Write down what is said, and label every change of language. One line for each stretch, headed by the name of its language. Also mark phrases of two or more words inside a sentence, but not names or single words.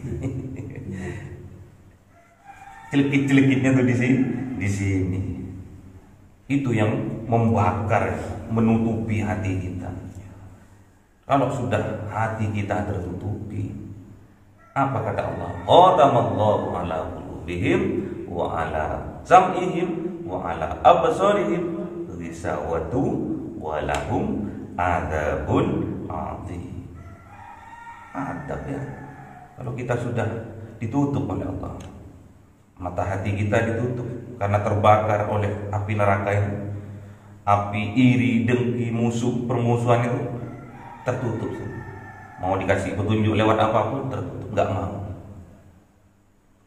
Indonesian: Celikit-celikitnya tuh di sini. Itu yang membakar, menutupi hati kita. Kalau sudah hati kita tertutupi, apa kata Allah?
Arabic: ختم الله على قلوبهم وعلى سمعهم وعلى أبصارهم غشاوة ولهم عذاب عظيم.
Indonesian: Adab ya. Kalau kita sudah ditutup oleh Allah, mata hati kita ditutup karena terbakar oleh api neraka itu, api iri, dengki, musuh, permusuhan itu tertutup. Mau dikasih petunjuk lewat apapun tertutup, nggak mau.